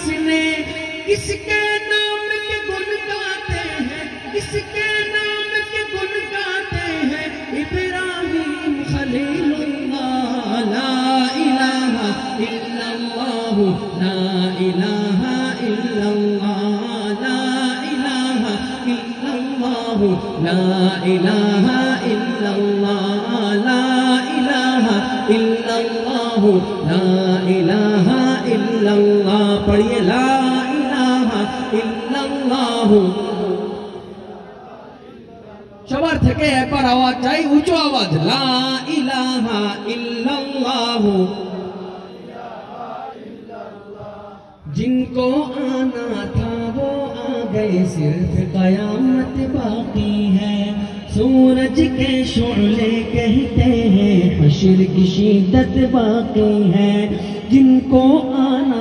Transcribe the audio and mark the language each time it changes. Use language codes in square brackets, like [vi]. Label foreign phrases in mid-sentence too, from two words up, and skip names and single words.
[ur] نے، کس کے نام کے گن گاتے ہیں، کس کے نام کے گن گاتے ہیں، ابراہیم خلیل اللہ، [ar] لا الہ الا اللہ، لا الہ الا اللہ، [ur] لا الہ الا اللہ، لا الہ الا اللہ، لا الہ الا اللہ، لا الہ الا اللہ۔ [ar] پڑھیے لا الہ الا اللہ۔ [bn] সবার থেকে একবার আওয়াজ চাই, উঁচু আওয়াজ, [ar] لا إله إلا الله. [ur] جن کو آنا تھا وہ آ گئے، صرف قیامت باقی ہے، سورج کے شعلے کہتے ہیں حشر کی شدت باقی ہے، جن کو آنا